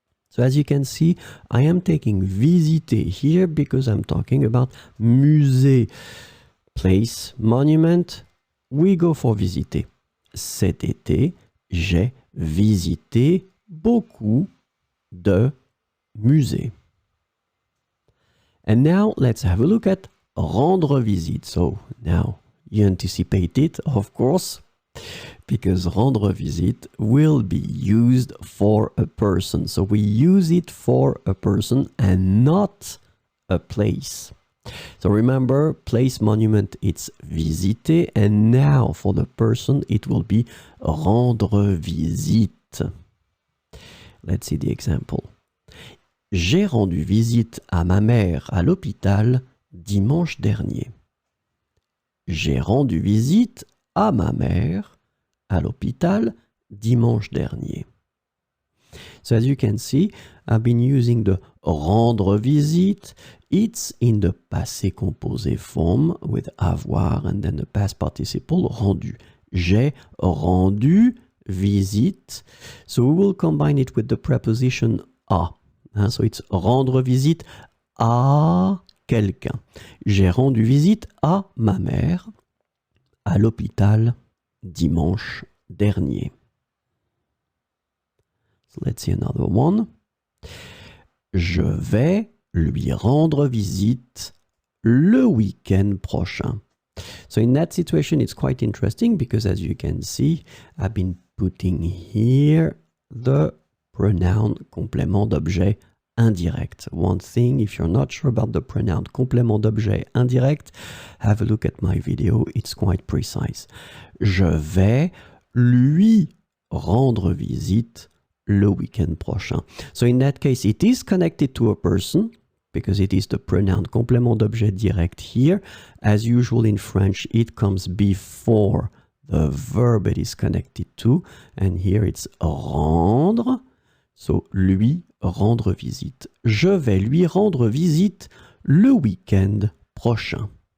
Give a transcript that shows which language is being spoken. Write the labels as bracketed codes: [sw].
[en] So as you can see, I am taking visiter here because I'm talking about musée. Place, monument, we go for visiter. [fr] Cet été, j'ai visité beaucoup de musées. [en] And now let's have a look at rendre visite. So now you anticipate it, of course, because rendre visite will be used for a person. So we use it for a person and not a place. So remember, place, monument, it's visiter, and now for the person it will be rendre visite. Let's see the example. [fr] J'ai rendu visite à ma mère à l'hôpital dimanche dernier. J'ai rendu visite à ma mère à l'hôpital dimanche dernier. [en] So as you can see, I've been using the rendre visite. It's in the passé composé form with avoir and then the past participle rendu. [fr] J'ai rendu visite. [en] So we will combine it with the preposition à. So it's rendre visite à quelqu'un. [fr] J'ai rendu visite à ma mère à l'hôpital dimanche dernier. [en] So let's see another one. [fr] Je vais lui rendre visite le week-end prochain. [en] So in that situation, it's quite interesting because as you can see, I've been putting here the pronoun complément d'objet indirect. One thing, if you're not sure about the pronoun complément d'objet indirect, have a look at my video, it's quite precise. [fr] Je vais lui rendre visite le week-end prochain. [en] So in that case, it is connected to a person because it is the pronoun complément d'objet direct here. As usual in French, it comes before the verb it is connected to, and here it's rendre. [fr] So, lui rendre visite. Je vais lui rendre visite le week-end prochain.